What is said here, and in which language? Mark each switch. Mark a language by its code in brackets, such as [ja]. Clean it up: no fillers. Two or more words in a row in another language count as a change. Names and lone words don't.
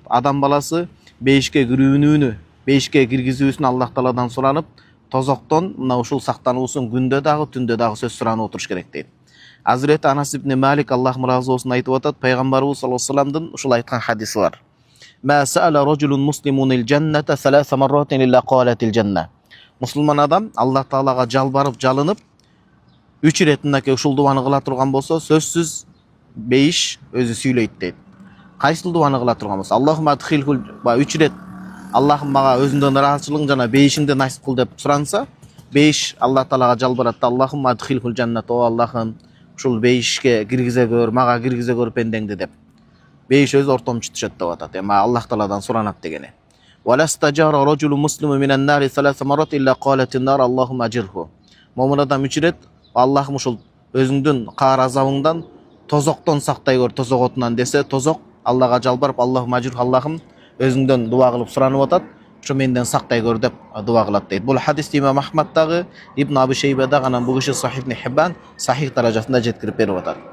[ky] Адам баласы бейишке киргизүүсүн Аллах Тааладан суранып, тозоктон мына ушул сактануусун күндө дагы, түндө дагы сөз суранып отуруш керек дейт. Hazreti Anas ibn Malik Аллах разы болсун айтып атат, пайгамбарыбыз [ar] صلى الله عليه [ky] вассаламдын ушул айткан хадиси бар. [ar] ما سأل رجل مسلم الجنة 3 مرات إلا قالت الجنة. [ky] Мусулман адам Аллах Таалага жалбарып, жалынып 3 ирет мынакей ушул дуаны кыла турган болсо, сөзсүз бейиш өзү сүйлөйт дейт. Кайсыл дуаны кыла турган болсо, [ar] اللهم أدخلني [ky] 3 ирет Аллахым мага өзүңдөн ыраазычылыгың жана бейишиңди насип кыл деп суранса, бейиш Аллах Таалага жалбарат. [ar] اللهم أدخلني الجنة, [ky] о Аллахым, ушул бейишке киргизе көр, мага киргизе көр пендеңди деп. Бейиш өзү ортомчу түшөт деп атат. Эми Аллах Тааладан суранат дегени. [ar] وما استجار رجل مسلم من النار 3 مرات إلا قالت النار اللهم أجره. [ky] Момун адам 3 ирет Аллахым ушул өзүңдүн каар азабыңдан тозоктон сактай көр, тозок отунан десе, тозок Аллага жалбарып, [ar] اللهم أجره, [ky] Аллахым өзүңдөн дуа кылып суранып атат, ошо менден сактай көр деп дуа кылат дейт. Бул хадисти Имам Ахмаддагы, Ибн Аби Шейбадагы, анан бул киши Сахих ибн Хиббан сахих даражасында жеткирип берип атат.